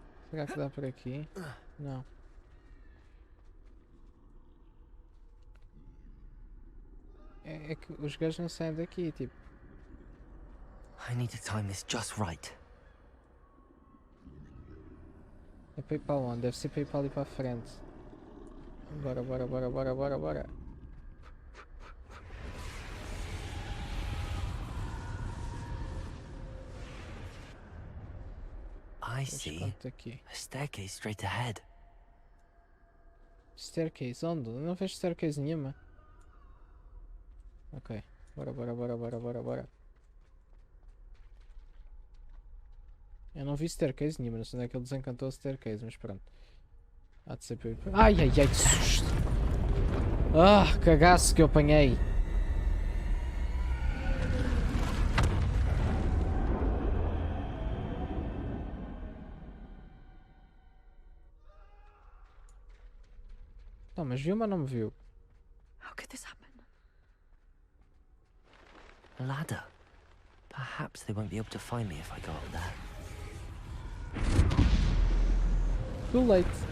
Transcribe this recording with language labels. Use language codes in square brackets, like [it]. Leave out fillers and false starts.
[pt] Será que dá por aqui? Não. É que os gajos não saem daqui, tipo. [en] I need to time this just right. [pt] É para ir para onde? Deve ser para ir para ali para a frente. Bora, bora, bora, bora, bora, bora. [en] I see. [pt] Aqui. [en] A staircase straight ahead. [pt] Staircase, onde? Eu não vejo staircase nenhuma. Ok. Bora, bora, bora, bora, bora, bora. Eu não vi staircase nenhuma, não sei onde é que ele desencantou a staircase, mas pronto. Há de ser para ir para... Ai, ai, ai, que susto! Ah, cagaço que eu apanhei! Não, mas viu-me ou não me viu? [en] How could this happen? A ladder. Perhaps they won't be able to find me if I go up there. Too late.